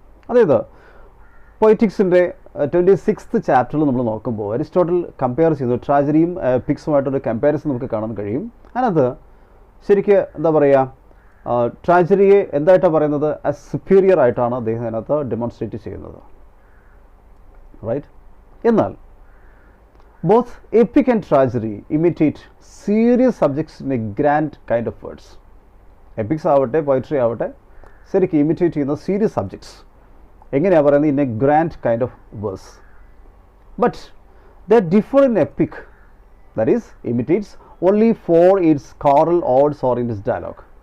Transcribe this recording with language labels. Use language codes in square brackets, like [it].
[ml] അതായത് പൊയറ്റിക്സിൻ്റെ 26th ചാപ്റ്ററിൽ നമ്മൾ നോക്കുമ്പോൾ അരിസ്റ്റോട്ടിൽ കമ്പയർ ചെയ്തു ട്രാജഡിയും എപ്പിക്സുമായിട്ടൊരു കമ്പാരിസൺ നമുക്ക് കാണാൻ കഴിയും. അതിനകത്ത് ശരിക്ക് എന്താ പറയുക, ട്രാജഡിയെ എന്തായിട്ടാണ് പറയുന്നത്? ആസ് സുപ്പീരിയർ ആയിട്ടാണ് അദ്ദേഹം അതിനകത്ത് ഡെമോൺസ്ട്രേറ്റ് ചെയ്യുന്നത്. [en] Right. എന്നാൽ both epic and tragedy imitate serious subjects in a grand kind of words. [ml] Epics ആവട്ടെ പോയിട്രി ആവട്ടെ ശരിക്കും ഇമിറ്റേറ്റ് ചെയ്യുന്ന സീരിയസ് സബ്ജക്ട്സ് എങ്ങനെയാണ് പറയുന്നത്? [en] In a grand kind of verse. But the differ in epic, that is imitates only for its choral odes or in its dialogue.